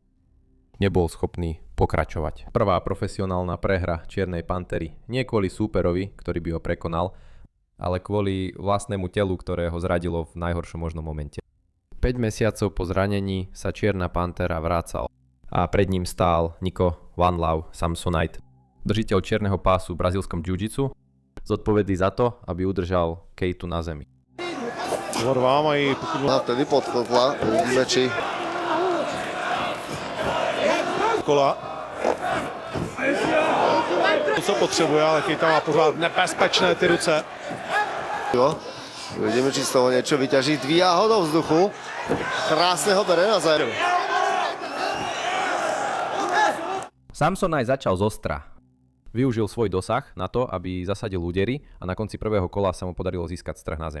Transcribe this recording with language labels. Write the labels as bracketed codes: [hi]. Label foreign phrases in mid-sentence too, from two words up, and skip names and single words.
[sk] Nebol schopný pokračovať. Prvá profesionálna prehra Čiernej pantery. Nie kvôli súperovi, ktorý by ho prekonal, ale kvôli vlastnému telu, ktoré ho zradilo v najhoršom možnom momente. 5 mesiacov po zranení sa Čierna pantera vracal a pred ním stál Niko One Love Samsonite, držiteľ čierneho pásu v brazílskom jiu-jitsu, zodpovedný za to, aby udržal Keitu na zemi. [cs] Dva mají, pokud... [sk] A vtedy podkotla, uvidíme či... Kola. [cs] To, co potřebuje, ale Keita má pořád nebezpečné ty ruce. Jo, [sk] uvidíme, či z toho niečo vyťaží. Dvíha ho do vzduchu. Krásne ho bere na zem. Samsonite začal zostra. Využil svoj dosah na to, aby zasadil údery a na konci prvého kola sa mu podarilo získať strh na zem.